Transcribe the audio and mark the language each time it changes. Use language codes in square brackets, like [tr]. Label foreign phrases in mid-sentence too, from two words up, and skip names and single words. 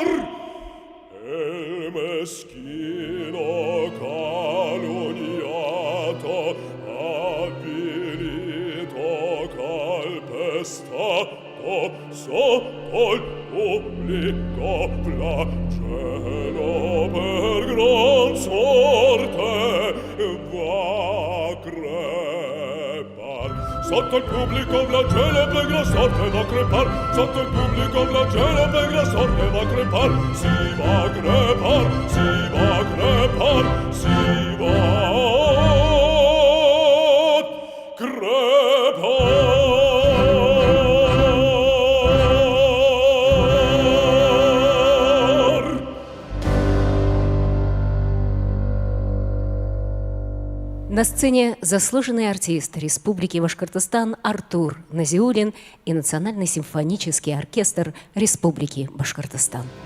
[it] E meschino sotto il pubblico flagelo per gran sorte va crepar. Sotto il pubblico flagelo per gran sorte va crepar. Sotto il pubblico flagelo per gran sorte va crepar. Si va crepar, si va crepar, si va crepar. [ru] На сцене заслуженный артист Республики Башкортостан Артур Назиуллин и Национальный симфонический оркестр Республики Башкортостан.